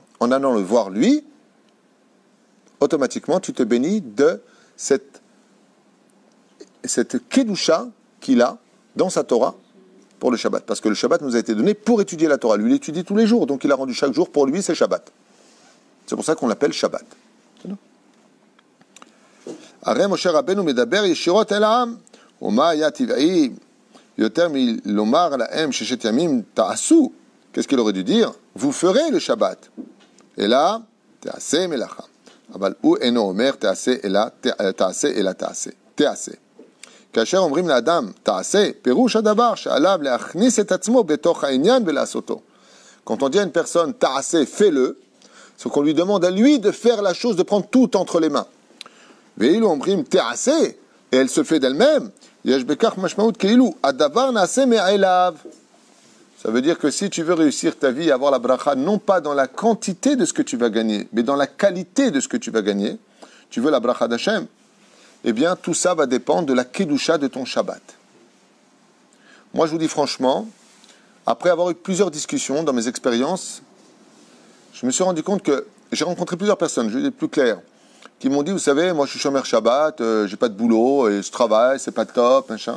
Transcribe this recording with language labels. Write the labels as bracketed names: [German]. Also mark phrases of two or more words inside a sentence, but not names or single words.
[French] En allant le voir lui, automatiquement, tu te bénis de cette kedusha qu'il a dans sa Torah pour le Shabbat. Parce que le Shabbat nous a été donné pour étudier la Torah. Lui, il étudie tous les jours, donc il a rendu chaque jour pour lui, c'est Shabbat. C'est pour ça qu'on l'appelle Shabbat. [Hebrew] הרי משה רבנו מדבר ישירות אל העם, ומה היה טבעי יותר מלומר להם 6 ימים תעשו? [French] Qu'est-ce qu'il aurait dû dire? Vous ferez le Shabbat. Et là, [Hebrew] תעשה מלאכה. אבל הוא אינו אומר תעשה אלא תעשה. תעשה. כאשר אומרים לאדם תעשה, פירוש הדבר שעליו להכניס את עצמו בתוך העניין ולעשותו. [French] Quand on dit à une personne ta'aseh, fais-le, c'est qu'on lui demande à lui de faire la chose, de prendre tout entre les mains. [Hebrew] ואילו אומרים תעשה, [French] et elle se fait d'elle-même, [Hebrew] יש בכך משמעות כאילו הדבר נעשה מאליו. [French] Ça veut dire que si tu veux réussir ta vie, avoir la bracha, non pas dans la quantité de ce que tu vas gagner, mais dans la qualité de ce que tu vas gagner, tu veux la bracha d'Hachem, eh bien tout ça va dépendre de la kedusha de ton Shabbat. Moi je vous dis franchement, après avoir eu plusieurs discussions dans mes expériences, je me suis rendu compte que j'ai rencontré plusieurs personnes, je vais être plus clair, qui m'ont dit, vous savez, moi je suis [Hebrew] שומר שבת, [French] j'ai pas de boulot, et je travaille, c'est pas top, machin.